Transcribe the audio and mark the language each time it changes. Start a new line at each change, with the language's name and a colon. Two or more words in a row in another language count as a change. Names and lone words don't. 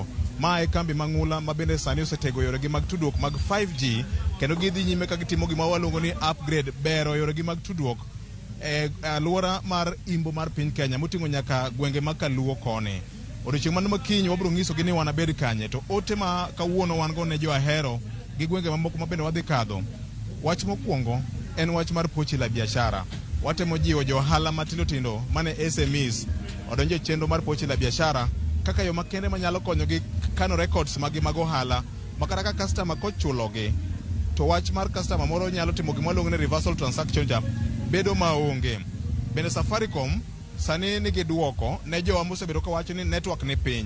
Luo (Kenya and Tanzania): Ma e kambi mang'ula ma bende sani osetego yoregi mag tudruok mag 5G kendo gidhi nyime ka gitimo gima waluongo ni upgrade bero yoregi mag tudruok e alwora mar imbo mar piny Kenya moting'o nyaka gwenge ma Kaluo koni. Odiochieng' mano makiny wabiro ng'isogi ni wan abed kanye to ote ma kawuono wan go ne jo Ahero gi gwenge mamoko ma bende wadhi kadho. Wach mokwongo en wach mar pochi la biashara. Watemo jiwo jo ohala matindo tindo mane SMEs odonjo e chenro mar pochi la biashara kaka yo makende manyalo konyogi kano records magi mag ohala makata ka customer kochulogi to wach mar customer moro nyalo timo gima waluongo ni
English: reversal transaction
Luo (Kenya and Tanzania): bedo maonge. Bende Safaricom sani nigi duoko ne jowa mosebedo ka wacho ni network ni piny.